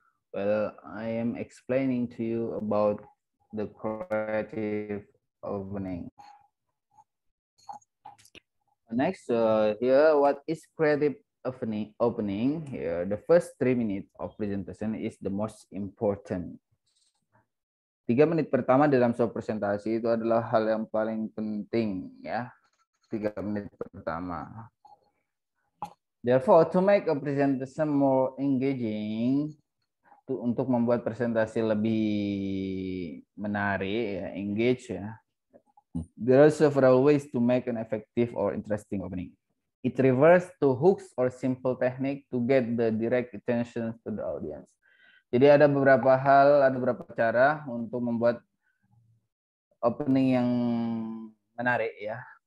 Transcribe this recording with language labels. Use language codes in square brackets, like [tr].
[en] Well, I am explaining to you about the creative opening. Next, here, what is creative opening? Here, the first 3 minutes of presentation is the most important. [id] 3 menit pertama dalam sebuah presentasi itu adalah hal yang paling penting, ya. 3 menit pertama. Therefore, to make a presentation more engaging, untuk membuat presentasi lebih menarik, ya, engage, ya. [en] There are several ways to make an effective or interesting opening. It refers to hooks or simple technique to get the direct attention to the audience. [id] Jadi ada beberapa hal, ada beberapa cara untuk membuat opening yang menarik, ya.